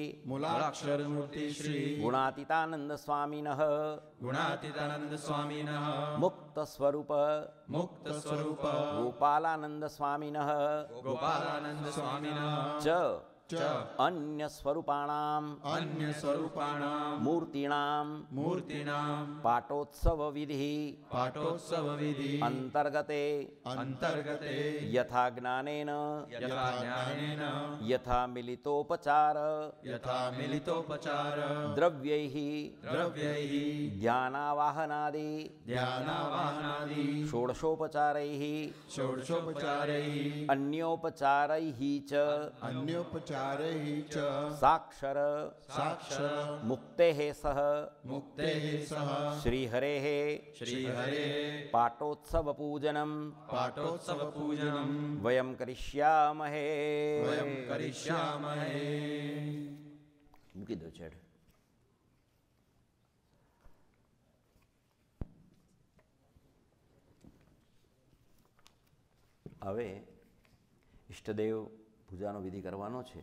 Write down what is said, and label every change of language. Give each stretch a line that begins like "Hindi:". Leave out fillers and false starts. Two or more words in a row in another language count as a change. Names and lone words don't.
Sanskrit: મૂલાક્ષર મૂર્તિ શ્રી ગુણાતીતાનંદ સ્વામિનઃ ગુણાતીતાનંદ સ્વામિનઃ મુક્ત સ્વરૂપ ગોપાલાનંદ ગોપાલાનંદ સ્વામિનઃ ગોપાલાનંદ સ્વામિનઃ ચ च અન્ય સ્વરૂપાણામ अन्य स्वरूपाणां મૂર્તિણામ मूर्तीनां પાટોત્સવ વિધિ पाठोत्सव विधि અંતર્ગતે अंतर्गते યથા જ્ઞાનેન यथा ज्ञानेन યથા મિલિતોપચાર यथा मिलितोपचार દ્રવ્યૈઃ द्रव्यैः ધ્યાનાવાહનાદિ ध्यानावाहनादि ષોડશોપચારૈઃ षोडशोपचारैः અન્યોપચારૈઃ ચ अन्योपचारैः च સાક્ષર साक्षर મુક્તેઃ સહ मुक्तेः सह શ્રીહરેઃ श्रीहरेः પાટોત્સવ પૂજનમ पाठोत्सव पूजनं વયમ કરિષ્યામહે. वयं करिष्यामहे.
Gujarati: મૂકી દો છેડ. હવે ઈષ્ટદેવ પૂજાનો વિધિ કરવાનો છે.